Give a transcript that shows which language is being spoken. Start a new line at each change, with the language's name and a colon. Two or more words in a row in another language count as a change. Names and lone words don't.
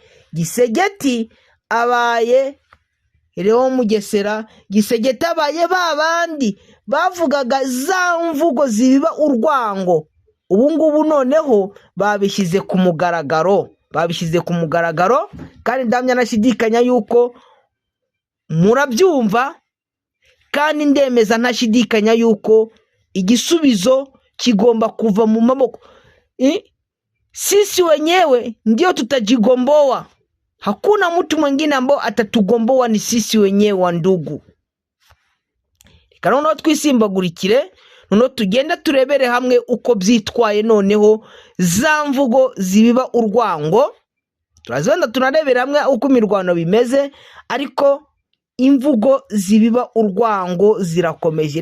Kinyarwanda: Gisegeti abaye Leon Mugesera, Gisegeti abaye babandi bavugaga za mvugo zibiba urwango, ubu ngubu noneho babishyize ku mugaragaro, kandi ndamya nashidikanya yuko murabyumva, kandi ndemeza ntashidikanya yuko igisubizo kigomba kuva mu maboko.
Swahili: Sisi wenyewe ndio tutajigomboa, hakuna mtu mwingine ambao atatugomboa, ni sisi wenyewe wa ndugu.
Kinyarwanda: Noneho twisimbagurikire, noneho tugenda turebere hamwe uko byitwaye noneho za mvugo zibiba urwango. Turazenda tunarebera hamwe uko imirwano bimeze, ariko imvugo zibiba urwango zirakomeje.